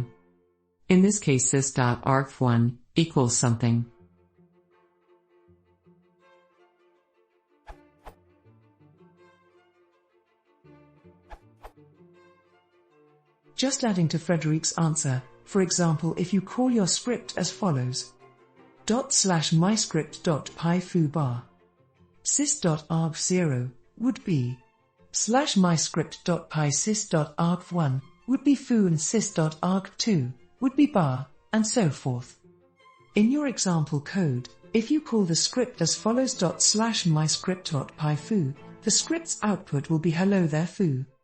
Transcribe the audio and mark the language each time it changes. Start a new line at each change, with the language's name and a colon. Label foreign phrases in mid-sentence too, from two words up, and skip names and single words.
English: In this case sys.argv1 equals something. Just adding to Frederick's answer, for example, if you call your script as follows: /myscript.py foobar, sys.argv0 would be /myscript.py sys.argv1 would be foo and sys.argv2 would be bar, and so forth. In your example code, if you call the script as follows /myscript.py foo, the script's output will be hello there foo.